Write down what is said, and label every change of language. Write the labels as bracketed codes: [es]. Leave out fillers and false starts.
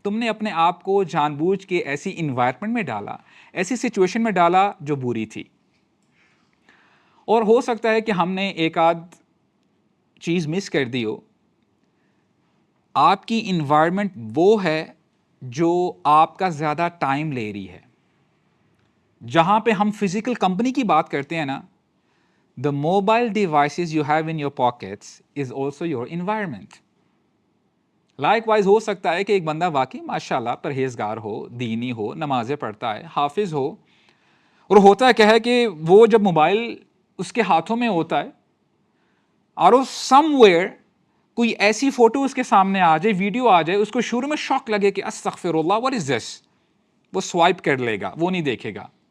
[ur] تم نے اپنے آپ کو جان بوجھ کے ایسی انوائرمنٹ میں ڈالا، ایسی سچویشن میں ڈالا جو بری تھی. اور ہو سکتا ہے کہ ہم نے ایک آدھ چیز مس کر دی ہو. آپ کی انوائرمنٹ وہ ہے جو آپ کا زیادہ ٹائم لے رہی ہے. جہاں پہ ہم فزیکل کمپنی کی بات کرتے ہیں نا، [en] the mobile devices you have in your pockets is also your environment. [ur] Like wise ہو سکتا ہے کہ ایک بندہ واقعی ماشاءاللہ پرہیزگار ہو، دینی ہو، نمازیں پڑھتا ہے، حافظ ہو، اور ہوتا ہے کیا ہے کہ وہ جب موبائل اس کے ہاتھوں میں ہوتا ہے اور سم ویئر کوئی ایسی فوٹو اس کے سامنے آ جائے، ویڈیو آ جائے، اس کو شروع میں شوق لگے کہ استغفر اللہ [en] what is this، [ur] وہ سوائپ کر لے گا، وہ نہیں دیکھے گا.